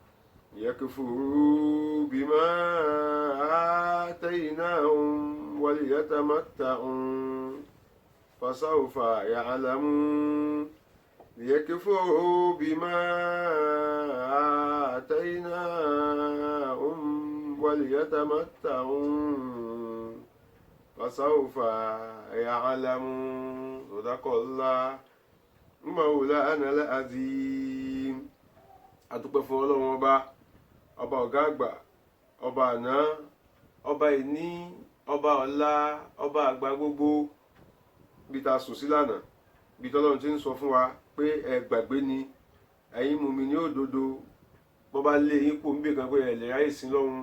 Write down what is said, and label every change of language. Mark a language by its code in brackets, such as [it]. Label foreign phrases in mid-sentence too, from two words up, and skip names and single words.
[ar] يكفروا بما آتيناهم وليتمتعوا فسوف يعلمون ليكفروا بما آتيناهم وليتمتعوا فسوف يعلمون صدق الله مولانا العظيم [yo] adúpẹ́ fún Ọlọ́run ọba ọ̀gá àgbà ọba àná ọba ìní ọba ọ̀la ọba àgbà gbogbo bí ta sùn sí lánàá bí tọ́lọ́run ti ń sọ fún wa pé ẹ gbàgbé ni ẹ̀yin mùmínì òdodo bó bá lé yín pò ń bè kan pé ẹ lè ráyè sí lọ́run